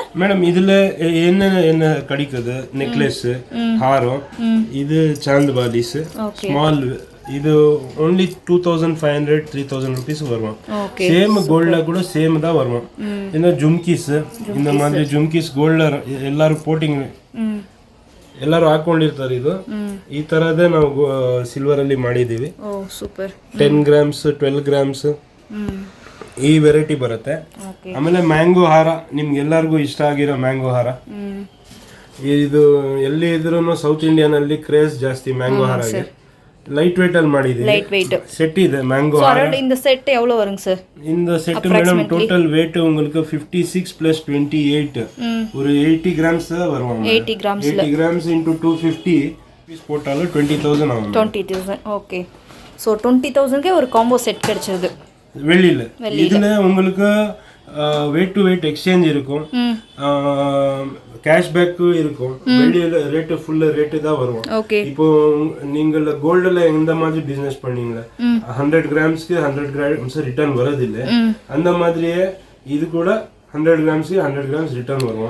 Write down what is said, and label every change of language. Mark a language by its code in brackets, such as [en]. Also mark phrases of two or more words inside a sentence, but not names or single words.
[ta] மேடம் இதில் என்ன கிடைக்குது, நெக்லஸ்ஸு, ஹாரம், இது சாந்து பாலிஸு, ஸ்மால், இது [en] only 2500 3000 rupees [ta] வரும். சேம் கோல்ட்ல கூட சேம் தான் வரும். இந்த ஜும்கிஸ், இந்த மாதிரி [kn] ಜುಮ್ಕೀಸ್ ಗೋಲ್ಡ್ ಎಲ್ಲರೂ ಪೋಟಿಂಗ್ ಎಲ್ಲರೂ ಹಾಕೊಂಡಿರ್ತಾರೆ. ಇದು ಈ ತರದೇ ನಾವು ಸಿಲ್ವರ್ ಅಲ್ಲಿ ಮಾಡಿದೀವಿ. ಸೂಪರ್. 10 ಗ್ರಾಮ್ಸ್ 12 ಗ್ರಾಮ್ಸ್ ಈ ವೆರೈಟಿ ಬರುತ್ತೆ. ಆಮೇಲೆ ಮ್ಯಾಂಗೋ ಹಾರ, ನಿಮ್ಗೆ ಎಲ್ಲರಿಗೂ ಇಷ್ಟ ಆಗಿರೋ ಮ್ಯಾಂಗೋ ಹಾರ. ಇದು ಎಲ್ಲಿ ಇದ್ರೂ ಸೌತ್ ಇಂಡಿಯನ್ ಅಲ್ಲಿ ಕ್ರೇಜ್ ಜಾಸ್ತಿ ಮ್ಯಾಂಗೋ ಹಾರಗೆ. [en] light weight [kn] ಅಲ್ಲಿ ಮಾಡಿದೀವಿ. [en] light weight [kn] செட் ಇದೆ ಮ್ಯಾಂಗೋ ಹಾರ. [ta] இந்த செட் எவ்வளவு வருங்க சார்? இந்த செட் மேடம் டோட்டல் weight உங்களுக்கு 56 plus 28 ஒரு 80 grams வரும். 80 grams 80 grams into 250 பீஸ் போட்டாலும் 20000 ஆகும். 20000 ஓகே. சோ 20000 க்கு ஒரு காம்போ செட் கிடைச்சிருது வெளியில. இதுல உங்களுக்கு [en] weight to weight exchange [ta] இருக்கும், கேஷ்பேக் இருக்கும். வெளியில ரேட் ஃபுல் ரேட் தான் வரும். இப்போ நீங்க கோல்ட்ல எந்த மாதிரி பிசினஸ் பண்ணீங்களா 100 கிராம்ஸ்க்கு 100 கிராம்ஸ் ரிட்டர்ன் வரதில்லை. அந்த மாதிரியே இது கூட 100 கிராம்ஸ்க்கு 100 கிராம்ஸ் ரிட்டர்ன் வரும்.